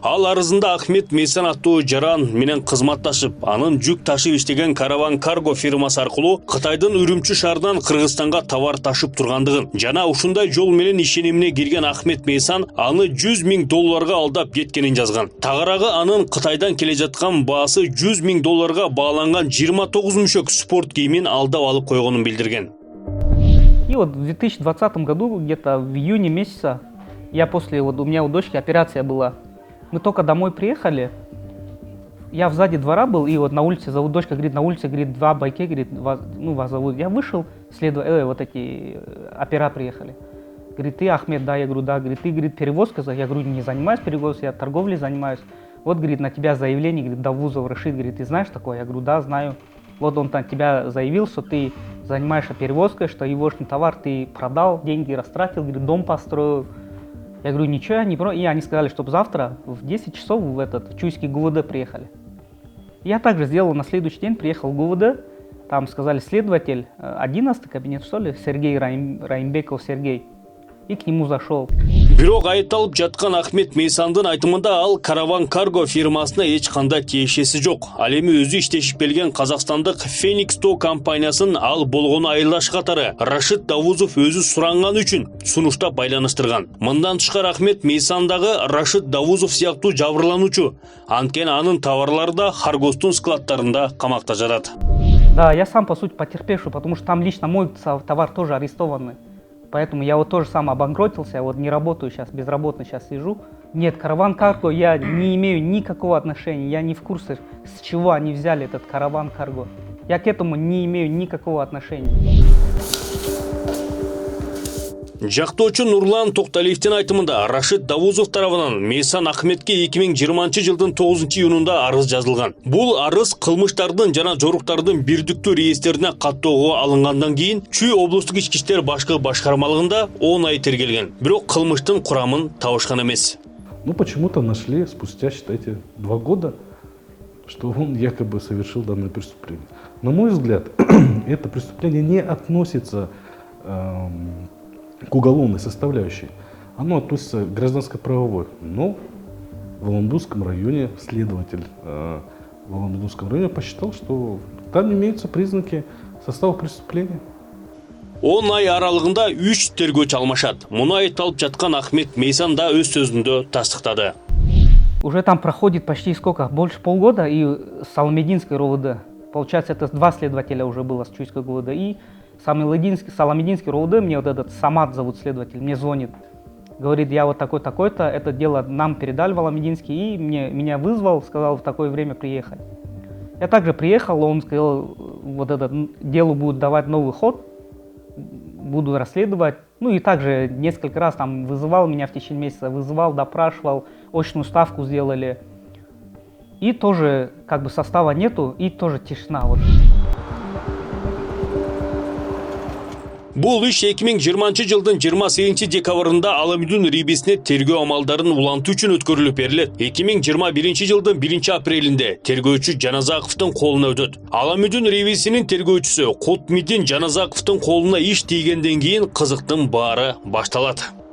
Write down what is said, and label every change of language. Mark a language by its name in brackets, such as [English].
[Kyrgyz] Ал арызында Ахмет Мейсан аттуу жаран менен кызматташып, анын жүк ташып иштеген Караван Карго фирмасы аркылуу Кытайдын Үрүмчү шаарынан Кыргызстанга товар ташып тургандыгын жана ушундай жол менен ишенимине кирген Ахмет Мейсан аны $100 000 алдап кеткенин жазган. Тагыраагы анын Кытайдан келе жаткан баасы $100 000 бааланган 29 мүшөк спорт кийимин алдап алып койгонун билдирген. [Russian] И вот в 2020 году, где-то в июне месяца, у меня у дочки операция была. Мы только домой приехали, я сзади двора был, и вот на улице зовут дочка, говорит, на улице, говорит, два байке, говорит, вас зовут. Я вышел, вот эти опера приехали. Говорит, ты Ахмед, да, я говорю, да. Говорит, ты, говорит, перевозкой, я говорю, не занимаюсь перевозкой, я торговлей занимаюсь. Вот, говорит, на тебя заявление, говорит, Давузов Рашид, говорит, ты знаешь такое? Я говорю, да, знаю. Вот он там тебя заявил, что ты занимаешься перевозкой, что его товар ты продал, деньги растратил, говорит, дом построил. Я говорю, ничего, я не про. И они сказали, чтобы завтра в 10 часов в Чуйский ГУВД приехали. Я также сделал, на следующий день приехал в ГУВД, там сказали следователь, 11-й кабинет, что ли, Сергей Раимбеков Сергей. И к нему зашел. [Kyrgyz] Бирок айыпталып жаткан Ахмет Мейсандын айтымында ал Караван Карго фирмасына эч кандай тиешеси жок. Ал эми өзү иштешип келген казакстандык Феникс Тоо компаниясын ал болгону айылдаш катары Рашид Давузов өзү суранган үчүн сунуштап байланыштырган. Мындан тышкары Ахмет Мейсандагы Рашид Давузов сыяктуу жабырлануучу. Анткени анын товарлары да Харгостун складтарында камакта жатат. [Russian] Да, я сам по сути потерпевший, потому что там лично мой товар тоже арестованный. Поэтому я вот тоже сам обанкротился, вот не работаю сейчас, безработно сейчас сижу. Нет, Караван Карго я не имею никакого отношения, я не в курсе, с чего они взяли этот Караван Карго. Я к этому не имею никакого отношения. [Kyrgyz] Жактоочу Нурлан Токталиевдин айтымында Рашид Давузов тарабынан Мейсан Ахметке 2020 жылдын 9 июнунда арыз жазылган. Бул арыз кылмыштардын жана жоруктардын бирдиктүү реестрине каттоого алынгандан кийин Чүй облустук ички иштер башкы башкармалыгында 10 ай тергелген. Бирок кылмыштын курамын табышкан эмес. [Russian] Ну почему-то нашли спустя, считайте, 2 года, что он якобы совершил данное преступление. На мой взгляд, это преступление не относится к уголовной составляющей. Оно относится к гражданско-правовой. Но в Аламдунском районе следователь в Аламдунском районе посчитал, что там имеются признаки состава преступления. [Kyrgyz] 10 ай аралыгында 3 тергөөчү алмашат. Муну айыпталып жаткан Ахмет Мейсан да өз сөзүндө тастыктады. [Russian] Уже там проходит почти больше полгода, и Саламединский РОВД. Получается, это 2 следователя уже было с Чуйского ГУВД. И Саламединский РОВД, мне вот этот Самат зовут следователь, мне звонит. Говорит, я вот такой-такой-то, это дело нам передали в Аламединский, и меня вызвал, сказал в такое время приехать. Я также приехал, он сказал, вот это дело будет давать новый ход, буду расследовать. Ну и также несколько раз там вызывал меня в течение месяца, вызывал, допрашивал, очную ставку сделали. И тоже как бы состава нету, и тоже тишина. Вот. [Kyrgyz] Бул иш 2020 жылдын 28 декабрында Аламүдүн Рибисине тергөө амалдарын улантуу үчүн өткөрүлүп берилет. 2021 жылдын 1 апрелинде тергөөчү Жаназаковдун колуна өтөт. Аламүдүн Рибисинин тергөөчүсү Кутмидин Жаназаковдун колуна иш тийгенден кийин кызыктын баары башталат.